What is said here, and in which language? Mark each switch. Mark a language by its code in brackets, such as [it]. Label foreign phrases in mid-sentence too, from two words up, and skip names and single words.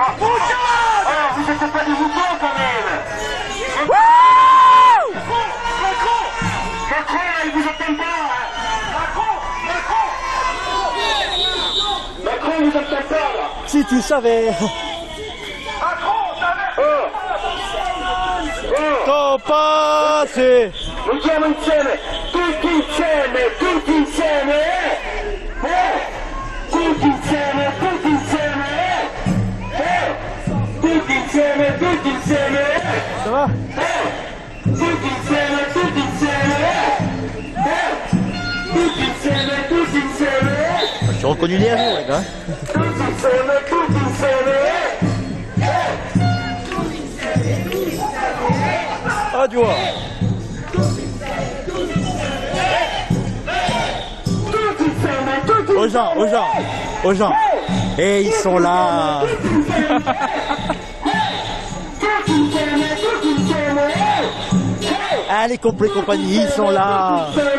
[fr] Oh, vous êtes pas des moutons quand même. Macron, il vous entend pas. Macron, il vous entend pas là. Si tu savais. Ton passé. [it] Vogliamo insieme, tutti insieme, tutti insieme, tutti insieme, tutti insieme, tutti insieme, tutti insieme, [fr] Ça va? [it] tutti insieme, tutti insieme, tutti insieme, tutti insieme, [fr] Je suis reconnu les jours les gars. [it] tutti insieme, tutti insieme. [fr] Ah tu vois. Aux gens. Et ils sont là. Allez, complet compagnie, ils sont là.